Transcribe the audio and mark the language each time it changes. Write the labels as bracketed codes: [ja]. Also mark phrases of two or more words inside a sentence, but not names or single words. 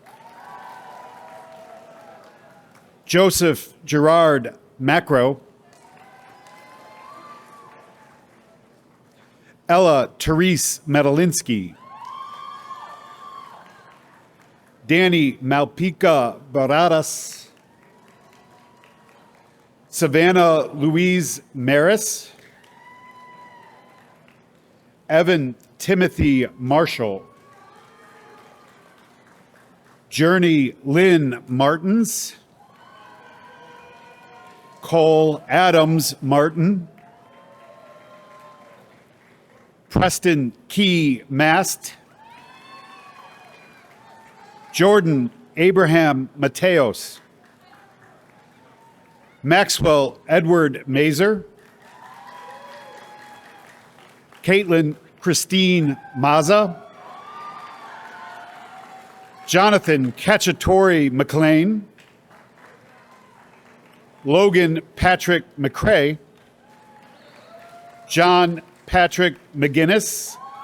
[en] Joseph Gerard Macro, Ella Therese Medalinsky, Danny Malpica Baradas, Savannah Louise Maris, Evan Timothy Marshall, Journey Lynn Martins, Cole Adams Martin, Preston Key Mast, Jordan Abraham Mateos, Maxwell Edward Mazer, Caitlin Christine Maza, Jonathan Cacciatore McLean, Logan Patrick McCrae, John Patrick McGinnis,